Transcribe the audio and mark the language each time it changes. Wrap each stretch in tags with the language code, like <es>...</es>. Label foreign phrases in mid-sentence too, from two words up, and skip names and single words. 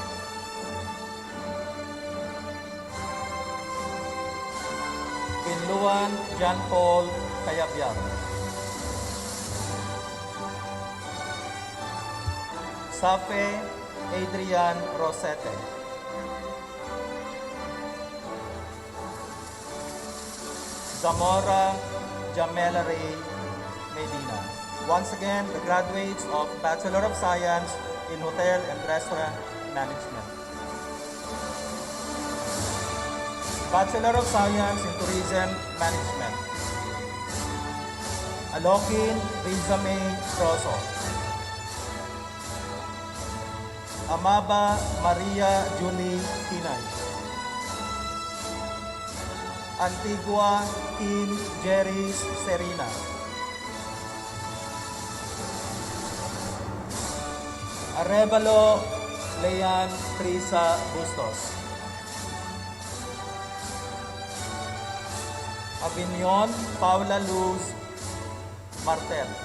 <en>Pinluan John Paul Cayabyab. Safe Adrian Rosete. Zamora Jamela Ray Medina. Once again, the graduates of Bachelor of Science in Hotel and Restaurant Management. Bachelor of Science in Tourism Management. Alokin Rizame Rosso. Amaba Maria Julie Pinay. Antigua Kim Jeris Serena. Arevalo Lean Trisa Bustos. Avignon Paula Luz Martel.</en>